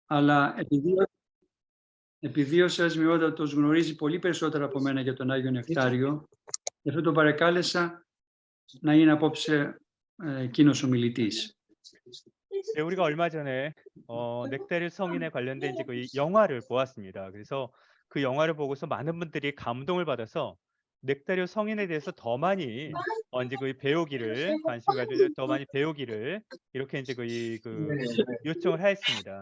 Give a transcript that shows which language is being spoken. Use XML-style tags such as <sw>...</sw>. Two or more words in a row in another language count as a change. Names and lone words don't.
<el>Αλλά επειδή ο Σεσμιότατος γνωρίζει πολύ περισσότερα από μένα για τον Άγιο Νεκτάριο, γι' αυτό τον παρακάλεσα να είναι απόψε εκείνος ο μιλητής.</el> <ko>네, 우리가 얼마 전에 넥타리 성인에 관련된 이제 그 영화를 보았습니다. 그래서 그 영화를 보고서 많은 분들이 감동을 받아서 넥타리 성인에 대해서 더 많이 이제 그 배우기를 관심 가지고 더 많이 배우기를 이렇게 이제 그 요청을 하였습니다.</ko>